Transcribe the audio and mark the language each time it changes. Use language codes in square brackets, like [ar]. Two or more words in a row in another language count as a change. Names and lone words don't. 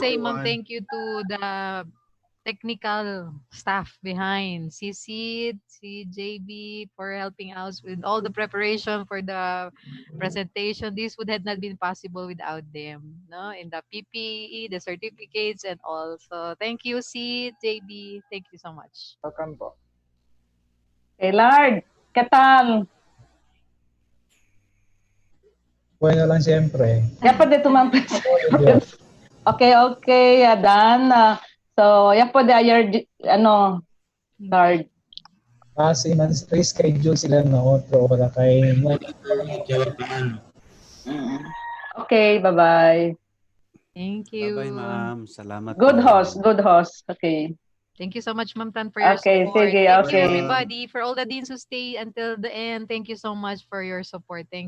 [en] say, ma'am, thank you to the technical staff behind CC, CJB for helping us with all the preparation for the presentation. This would have not been possible without them, no? In the PPE, the certificates, and all. So thank you, C, JB. Thank you so much. Welcome po. Okay, Lard, [es] ¿qué tal? [tl] Bueno lang siyempre. Ya po dito, [en] ma'am. Okay, okay, done. So, ya po your, Lard. [ceb] Kasi man reschedule sila na otro wala kay [en] Okay, bye-bye. Thank you. Bye-bye, ma'am. Salamat, Good ma'am. host, good host. Okay. Thank you so much, Ma'am Tan, for your Okay, support. sige, Thank you, okay. everybody, for all the deans who stay until the end. Thank you so much for your support.